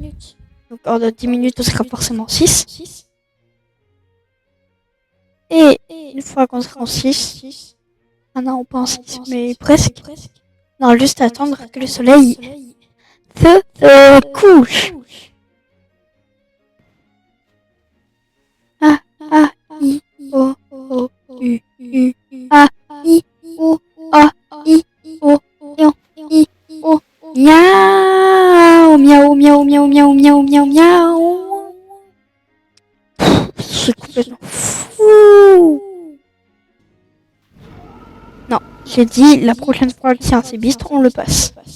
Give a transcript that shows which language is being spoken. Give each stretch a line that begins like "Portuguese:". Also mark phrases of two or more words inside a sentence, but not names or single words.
French: Donc, en 10 minutes, on sera forcément 6. Et une fois qu'on sera en 6... Ah non, pas en 6, mais presque. Non, juste attendre que le soleil se couche. A, I, O, U, A, I, O, A, I, O, I, O. Miaou, miaou. C'est complètement fou. Non, j'ai dit la prochaine fois qu'il y a un Cébistre, on le passe.